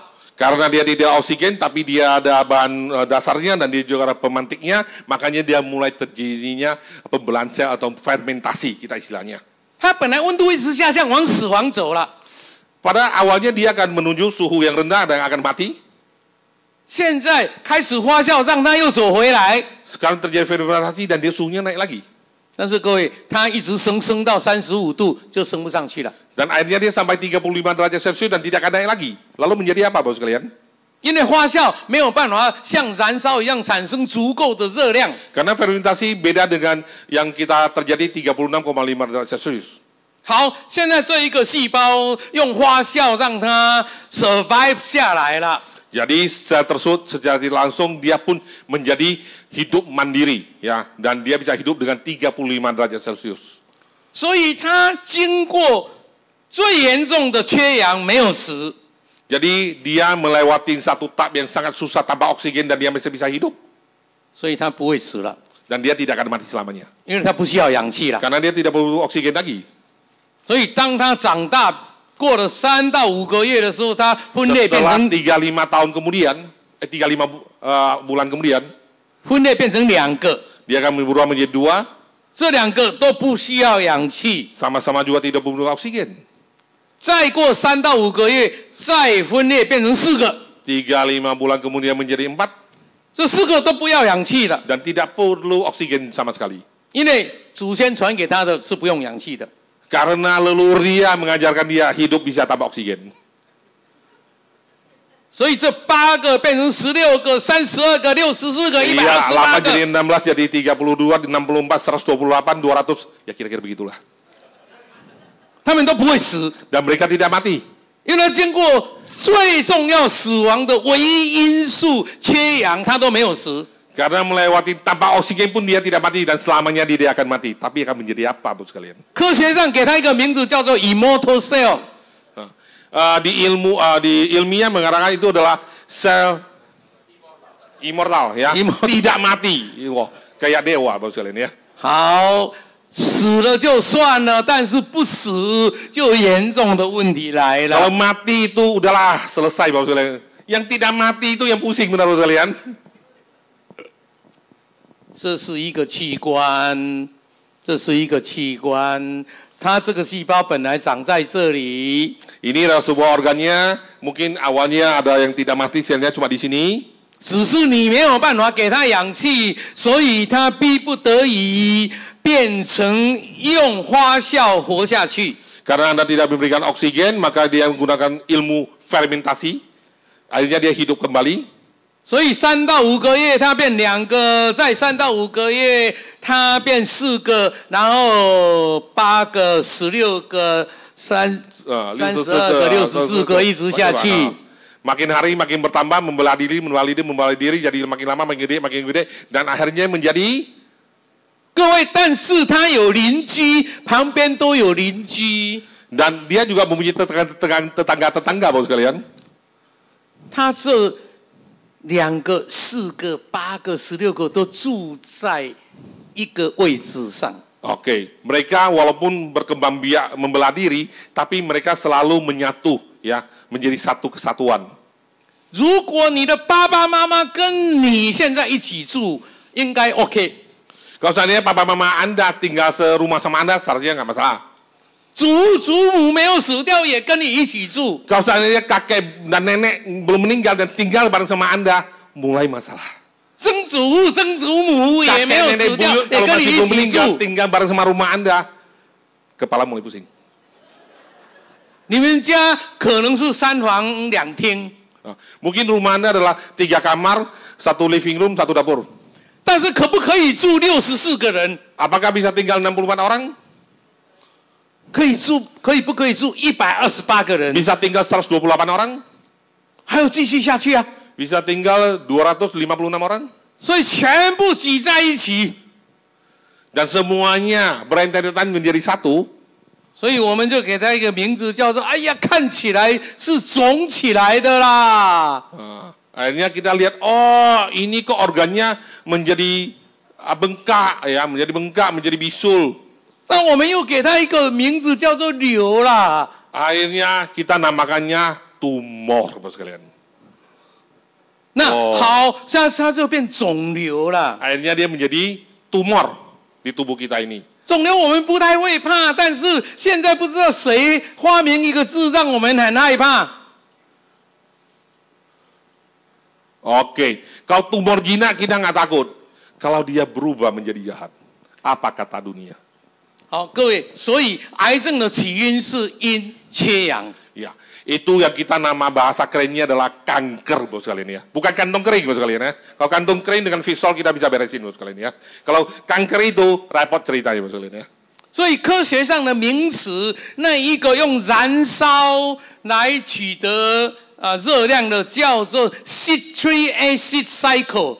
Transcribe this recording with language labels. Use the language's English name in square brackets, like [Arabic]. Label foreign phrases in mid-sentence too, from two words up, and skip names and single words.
[Indonesian] Karena dia tidak oksigen, tapi dia ada bahan dasarnya dan dia juga ada pemantiknya, makanya dia mulai terjadinya pembelahan sel atau fermentasi kita istilahnya. [Chinese] 它本来温度一直下降，往死亡走了。 [Indonesian] Pada awalnya dia akan menuju suhu yang rendah dan akan mati. [Chinese] 现在开始发酵，让它又走回来。 [Indonesian] Sekarang terjadi fermentasi dan dia suhunya naik lagi. [Chinese] 但是各位，它一直升到35度就升不上去了。 [Indonesian] Dan akhirnya dia sampai 35 derajat Celcius dan tidak akan naik lagi. Lalu menjadi apa, Bapak sekalian? [Chinese] 因为发酵没有办法像燃烧一样产生足够的热量。 [Indonesian] Karena fermentasi beda dengan yang kita terjadi 36,5 derajat Celcius. [Chinese] 好，现在这一个细胞用发酵让它 survive 下来了。 [Indonesian] Jadi sel tersebut secara langsung dia pun menjadi hidup mandiri, ya, dan dia bisa hidup dengan 35 derajat Celcius. [Chinese] 所以它经过最严重的缺氧，没有死。 [Indonesian] Jadi dia melewati satu tahap yang sangat susah tanpa oksigen dan dia masih bisa hidup. [Chinese] 所以它不会死了， [Indonesian] Dan dia tidak akan mati selamanya. [Chinese] 因为它不需要氧气了。 [Indonesian] Karena dia tidak perlu oksigen lagi. [Chinese] 所以当它长大过了3到5个月的时候，它分裂变 [Indonesian] Setelah [Chinese] 成 [Indonesian] 35 tahun kemudian, 35 bulan kemudian, [Chinese] 分裂变成2个， [Indonesian] dia akan berubah menjadi 2, [Chinese] 这2个都不需要氧气。 [Indonesian] sama-sama juga tidak perlu oksigen. [Chinese] 再过3到5个月，再分裂变成4个， [Indonesian] 35 bulan kemudian menjadi 4, [Chinese] 这4个都不要氧气的， [Indonesian] dan tidak perlu oksigen sama sekali. [Chinese] 因为祖先传给他的是不用氧气的。 [Indonesian] Karena leluhur dia mengajarkan dia hidup bisa tanpa oksigen. [Chinese] 所以这8个变成16个、32个、64个、 [Indonesian] Iya, 8 128 jadi [Chinese] 个， [Indonesian] 16 jadi 32, 64, 128, 200, ya kira-kira begitulah. [Chinese] 他们都不会死， [Indonesian] Dan mereka tidak mati. [Chinese] 因为他经过最重要死亡的唯一因素缺氧，他都没有死。 [Indonesian] Karena melewati tanpa oksigen pun dia tidak mati dan selamanya dia akan mati. Tapi akan menjadi apa, Bu sekalian? [Chinese] 科学上给他一个名字叫做 [English] immortal cell。 [Indonesian] Di ilmiah mengatakan itu adalah sel immortal, ya, tidak mati. Wah, kayak dewa, Bu sekalian ya. [Chinese] 好，死了就算了，但是不死就严重的问题来 [Indonesian] Kalau [Chinese] 了。 [Indonesian] mati itu udahlah selesai, Bu sekalian. Yang tidak mati itu yang pusing, benar, Bu sekalian. [Chinese] 这是一个器官，这是一个器官，它这个细胞本来长在这里。 [Indonesian] Ini adalah sebuah organnya, mungkin awalnya ada yang tidak mati, selnya cuma di sini. [Chinese] 只是你没有办法给它氧气，所以它逼不得已变成用发酵活下去。 [Indonesian] Karena Anda tidak memberikan oksigen, maka dia menggunakan ilmu fermentasi. Akhirnya dia hidup kembali. [Chinese] 所以3到5个月它变2个，再3到5个月它变4个，然后8个、16个、32个、64个，一直下去。 [Indonesian] Makin hari makin bertambah, membelah diri, jadi makin lama makin gede, dan akhirnya menjadi. [Chinese] 各位，但是它有邻居，旁边都有邻居。 [Indonesian] Dan dia juga mempunyai tetangga-tetangga, Bapak sekalian. [Chinese] 他这2个、4个、8个、16个都住在一个位置上。 [Indonesian] Oke, mereka walaupun berkembang biak membelah diri, tapi mereka selalu menyatu, ya, menjadi satu kesatuan. [Chinese] 如果你的爸爸妈妈跟你现在一起住，应该 OK。 [Indonesian] Kalau seandainya papa mama Anda tinggal serumah sama Anda, seharusnya nggak masalah. [Chinese] 祖母没有死掉，也跟你一起住。 [Indonesian] Kalau seandainya kakek dan nenek belum meninggal dan tinggal bareng sama Anda, mulai masalah. [Chinese] 曾祖母也 [Indonesian] Kakek [Chinese] 没有 [Indonesian] nenek [Chinese] 死掉， [Indonesian] buyut [Chinese] 也 [Indonesian] kalau [Chinese] 跟你 [Indonesian] masih [Chinese] 一 [Indonesian] belum [Chinese] 起 [Indonesian] meninggal, [Chinese] 住。 [Indonesian] tinggal bareng sama rumah Anda, kepala mulai pusing. [Chinese] 你们家可能是3房2厅， [Indonesian] Mungkin rumah Anda adalah 3 kamar, 1 [English] living room, [Indonesian] 1 dapur. [Chinese] 但是可不可以住64个人？ [Indonesian] Apakah bisa tinggal 64 orang? [Chinese] 可以住，不可以住128个人？ [Indonesian] Bisa tinggal 128 orang? [Chinese] 还有继续下去啊！ [Indonesian] Bisa tinggal 256 orang? [Chinese] 所以全部挤在一起， [Indonesian] Dan semuanya berentetan menjadi satu. [Chinese] 所以我们就给他一个名字，叫做“哎呀，看起来是肿起来的啦 [Indonesian] Akhirnya kita lihat, oh ini kok organnya menjadi bengkak, ya, menjadi bengkak, menjadi bisul. ”。 [Chinese] 那我们又给他一个名字，叫做“瘤”啦。 [Indonesian] Akhirnya kita namakannya tumor, Bapak sekalian. [Chinese] 那好，现在它就变肿瘤了。 [Indonesian] Akhirnya dia menjadi tumor di tubuh kita ini. [Chinese] 肿瘤我们不太会怕，但是现在不知道谁发明一个字让我们很害怕。 [Indonesian] Oke, kalau tumor jinak kita nggak takut. Kalau dia berubah menjadi jahat, apa kata dunia? [Chinese] 好，各位，所以癌症的起因是阴缺氧。 [Indonesian] Ya, itu yang kita nama bahasa kerennya adalah kanker, Bos sekalian ya. Bukan kantong kering, Bos sekalian ya. Kalau kantong kering dengan visol kita bisa beresin, Bos sekalian ya. Kalau kanker itu repot ceritanya, Bos sekalian ya. [Chinese] 所以科学上的名词，那一个用燃烧来取得热量的叫做 [English] citric acid cycle。